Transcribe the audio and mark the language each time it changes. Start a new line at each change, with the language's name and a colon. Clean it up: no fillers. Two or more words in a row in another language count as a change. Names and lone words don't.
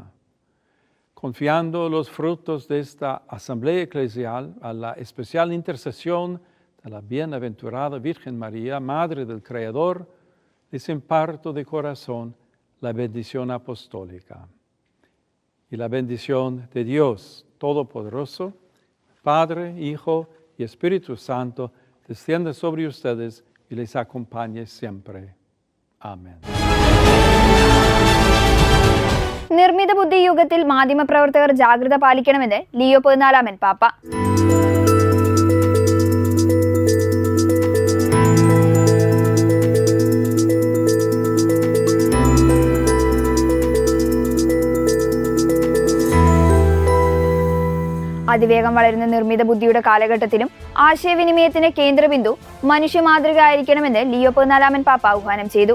Spanish: Confiando los frutos de esta asamblea eclesial a la especial intercesión de la bienaventurada Virgen María, Madre del Creador, les imparto de corazón la bendición apostólica. Y la bendición de Dios Todopoderoso, Padre, Hijo y Espíritu Santo, descienda sobre ustedes y les acompañe siempre. Amén.
Malayalam: നിർമ്മിത ബുദ്ധി യുഗത്തിൽ മാധ്യമപ്രവർത്തകർ ജാഗ്രത പാലിക്കണമെന്ന് ലിയോ 14 പാപ്പ. അതിവേഗം വളരുന്ന നിർമ്മിത ബുദ്ധിയുടെ കാലഘട്ടത്തിലും ആശയവിനിമയത്തിന്റെ കേന്ദ്രബിന്ദു മനുഷ്യ മാതൃക ആയിരിക്കണമെന്ന് ലിയോ 14 പാപ്പ ആഹ്വാനം ചെയ്തു.